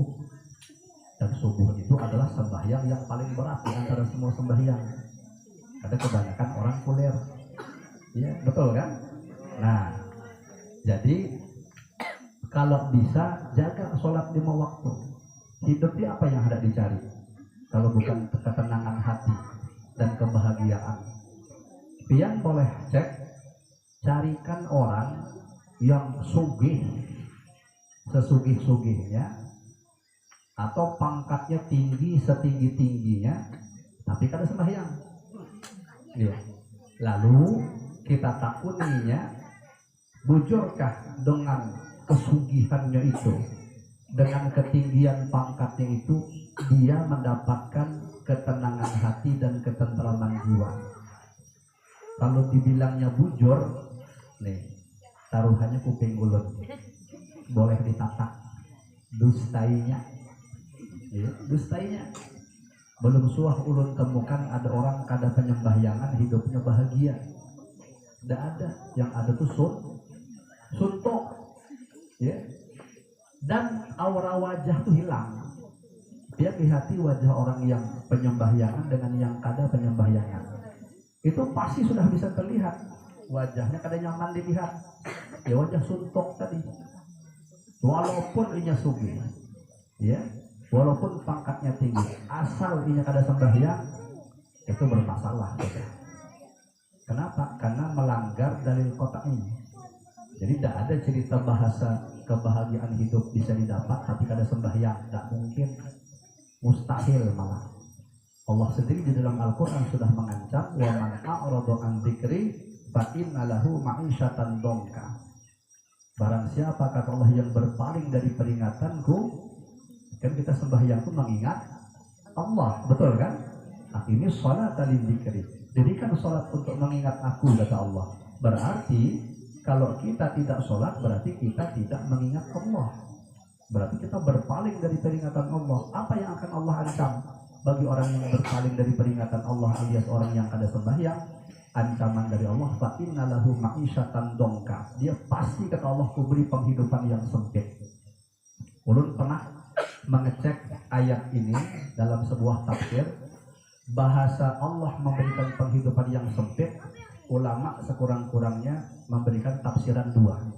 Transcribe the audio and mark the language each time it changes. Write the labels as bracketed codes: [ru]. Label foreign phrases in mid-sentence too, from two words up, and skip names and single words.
[id] Dan subuh itu adalah sembahyang yang paling berat di antara semua sembahyang. Ada kebanyakan orang kuliah. Iya, betul kan? Nah, jadi kalau bisa jaga sholat 5 waktu. Hidup ini apa yang hendak dicari? bukan ketenangan hati dan kebahagiaan. Pian boleh cek, carikan orang yang sugih, sesugih-sugihnya, atau pangkatnya tinggi setinggi-tingginya, tapi kada sembahyang. Ya. Lalu kita takuninya, bujurkah dengan kesugihannya itu, dengan ketinggian pangkatnya itu, dia mendapatkan ketenangan hati dan ketentraman jiwa. [bjn] Kalau dibilangnya bujur, nih taruhannya kuping ulun, boleh ditatak, dustainya, ya, dustainya. Belum suah ulun temukan ada orang kada penyembahyangan hidupnya bahagia. [id] Tidak ada, yang ada tuh suntuk, ya. Dan aura wajah tuh hilang. Dia di hati wajah orang yang penyembahyangan dengan yang kada penyembahyangan, itu pasti sudah bisa terlihat. Wajahnya kada nyaman dilihat, ya wajah suntuk tadi. Walaupun [bjn] inya sugih, [id] ya, walaupun pangkatnya tinggi, asal [bjn] inya kada [id] sembahyang, itu bermasalah. Ya. Kenapa? Karena melanggar dalil kota ini. Jadi tidak ada cerita bahasa kebahagiaan hidup bisa didapat tapi kada sembahyang, tidak mungkin, mustahil malah. Allah sendiri di dalam Al-Quran sudah mengancam, [ar] ومن أعرض عن ذكري فإن له معيشة ضنكا. [id] Barang siapa, kata Allah, yang berpaling dari peringatanku, kan kita sembahyang itu mengingat Allah, betul kan? Nah, ini sholat [ar] لذكري. [id] Jadi kan sholat untuk mengingat aku, kata Allah. Berarti kalau kita tidak sholat, berarti kita tidak mengingat Allah. Berarti kita berpaling dari peringatan Allah. Apa yang akan Allah ancam bagi orang yang berpaling dari peringatan Allah alias orang yang kada sembahyang? Ancaman dari Allah, [ar] فإن له معيشة ضنكا. [id] Dia pasti, kata Allah, kuberi penghidupan yang sempit. Ulun pernah mengecek ayat ini dalam sebuah tafsir. Bahasa Allah memberikan penghidupan yang sempit, ulama sekurang-kurangnya memberikan tafsiran dua.